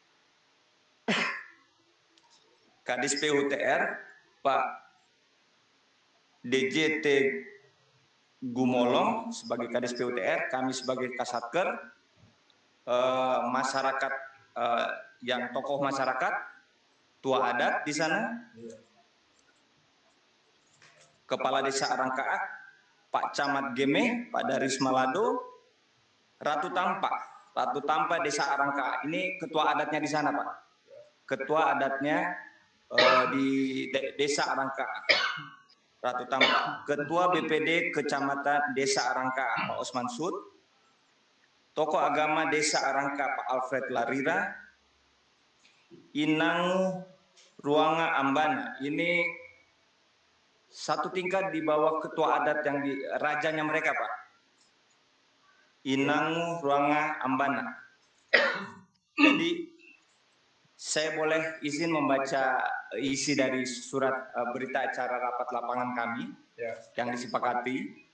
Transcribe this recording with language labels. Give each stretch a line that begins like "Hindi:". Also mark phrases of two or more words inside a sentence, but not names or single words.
Indonesian: Kadis PUTR, Pak DJT Gumolong sebagai Kadis PUTR, kami sebagai Kasatker, masyarakat yang tokoh masyarakat, tua adat di sana, Kepala Desa Arangkaak, Pak Camat Geme, Pak Daris Malado, Ratu Tampa Desa Arangkaak. Ini ketua adatnya di sana Pak. Ketua adatnya di Desa Arangkaak, Ratu Tampa. Ketua BPD Kecamatan Desa Arangkaak, Pak Osman Sud. Tokoh agama Desa Arangkaak, Pak Alfred Larira. Inang Ruanga Ambana. Ini satu tingkat di bawah ketua adat yang di rajanya mereka Pak. Inang Ruanga Ambana. Jadi saya boleh izin membaca isi dari surat berita acara rapat lapangan kami yang disepakati.